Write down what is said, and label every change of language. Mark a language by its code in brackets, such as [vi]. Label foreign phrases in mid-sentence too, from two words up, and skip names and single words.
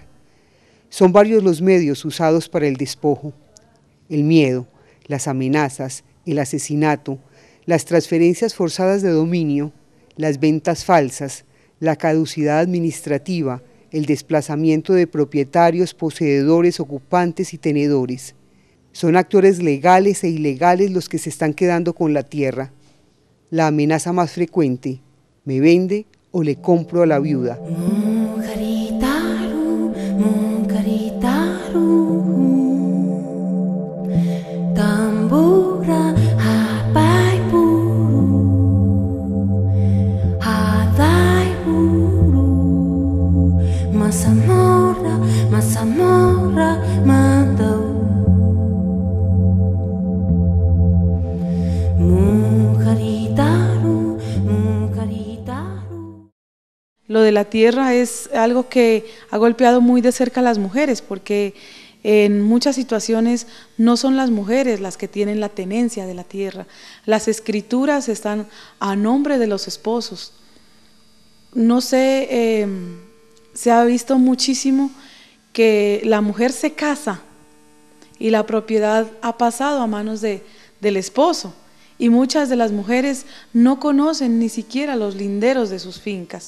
[es] Son varios los medios usados para el despojo: el miedo, las amenazas, el asesinato, las transferencias forzadas de dominio, las ventas falsas, la caducidad administrativa, el desplazamiento de propietarios, poseedores, ocupantes y tenedores. Son actores legales e ilegales los que se están quedando con la tierra. La amenaza más frecuente: me vende o le compro a la viuda. Tambura hapai buru, hadai buru, masamora, masamora, matau. Mujaritaru, mujaritaru. Lo de la tierra es algo que ha golpeado muy de cerca a las mujeres, porque en muchas situaciones no son las mujeres las que tienen la tenencia de la tierra. Las escrituras están a nombre de los esposos. No sé, se ha visto muchísimo que la mujer se casa y la propiedad ha pasado a manos del esposo, y muchas de las mujeres no conocen ni siquiera los linderos de sus fincas.